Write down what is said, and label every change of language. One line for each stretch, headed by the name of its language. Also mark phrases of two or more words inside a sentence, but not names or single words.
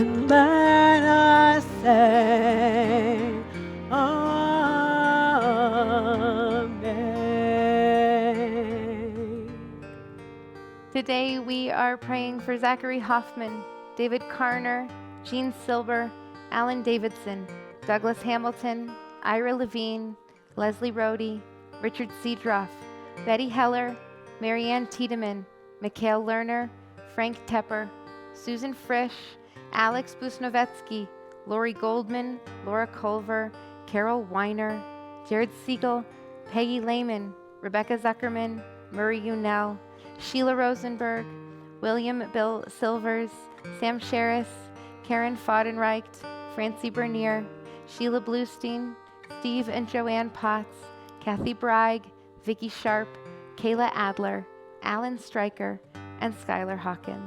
English: let us say, Amen. Today we are praying for Zachary Hoffman, David Karner, Jean Silber, Alan Davidson, Douglas Hamilton, Ira Levine, Leslie Rohde, Richard Seedroff, Betty Heller, Marianne Tiedemann, Mikhail Lerner, Frank Tepper, Susan Frisch, Alex Busnovetsky, Lori Goldman, Laura Culver, Carol Weiner, Jared Siegel, Peggy Lehman, Rebecca Zuckerman, Murray Unell, Sheila Rosenberg, William Bill Silvers, Sam Sherris, Karen Fodenreicht, Francie Bernier, Sheila Bluestein, Steve and Joanne Potts, Kathy Bragg, Vicki Sharp, Kayla Adler, Alan Stryker, and Skylar Hawkins.